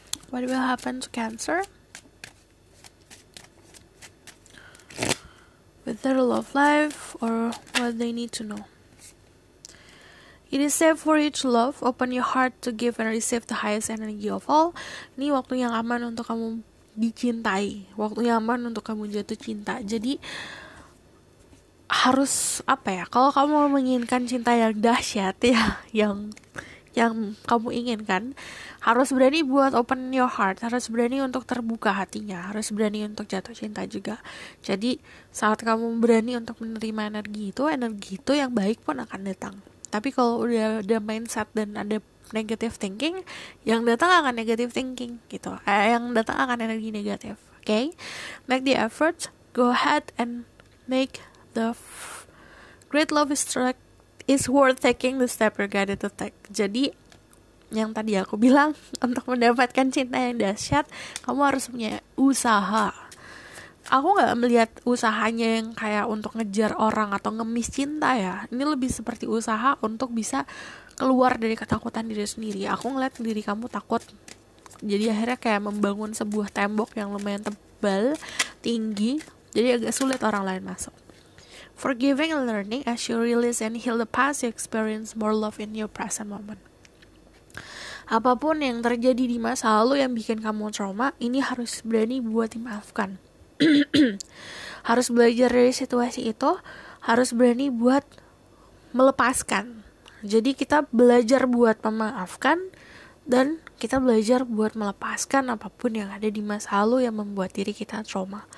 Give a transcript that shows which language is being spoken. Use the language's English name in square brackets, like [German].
[English] What will happen to Cancer with their love life, or what they need to know. It is safe for you to love. Open your heart to give and receive the highest energy of all. [Indonesian] Ini waktu yang aman untuk kamu dicintai, waktu yang aman untuk kamu jatuh cinta. Jadi harus apa ya? Kalau kamu menginginkan cinta yang dahsyat ya, yang kamu inginkan, harus berani buat [English] open your heart, [Indonesian] harus berani untuk terbuka hatinya, harus berani untuk jatuh cinta juga. Jadi saat kamu berani untuk menerima energi itu yang baik pun akan datang. Tapi kalau udah ada mindset dan ada negative thinking, yang datang akan negative thinking gitu. Yang datang akan energi negatif. Okay? [English] Make the effort. Go ahead and make the great love is worth taking the step you're guided to take. [Indonesian] Jadi yang tadi aku bilang, untuk mendapatkan cinta yang dahsyat, kamu harus punya usaha. Aku gak melihat usahanya yang kayak untuk ngejar orang atau ngemis cinta ya. Ini lebih seperti usaha untuk bisa keluar dari ketakutan diri sendiri. Aku ngeliat diri kamu takut, jadi akhirnya kayak membangun sebuah tembok yang lumayan tebal, tinggi, jadi agak sulit orang lain masuk. [English] Forgiving and learning. As you release and heal the past, you experience more love in your present moment. [Indonesian] Apapun yang terjadi di masa lalu yang bikin kamu trauma, ini harus berani buat dimaafkan. Harus belajar dari situasi itu, harus berani buat melepaskan. Jadi kita belajar buat memaafkan dan kita belajar buat melepaskan apapun yang ada di masa lalu yang membuat diri kita trauma.